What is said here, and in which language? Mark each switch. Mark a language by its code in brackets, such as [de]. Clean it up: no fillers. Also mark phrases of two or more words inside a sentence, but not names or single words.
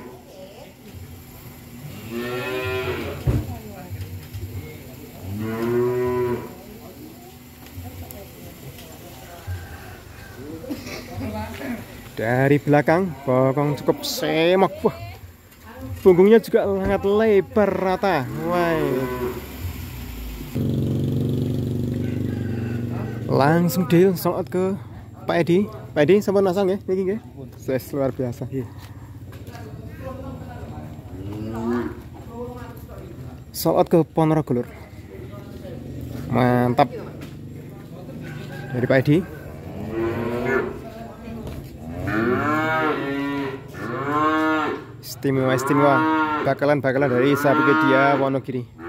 [id] Dari belakang bokong cukup semak, wah, punggungnya juga sangat lebar rata. Wah, langsung deal soal ke Pak Edi. [jv] Pak Edi sampun masang nggih niki nggih. [id] Ses luar biasa nggih. [en] Sold out [id] ke Ponorogo Lur. Mantap. Dari Pak Edi. Istimewa bakalan dari Sapipedia Wonogiri.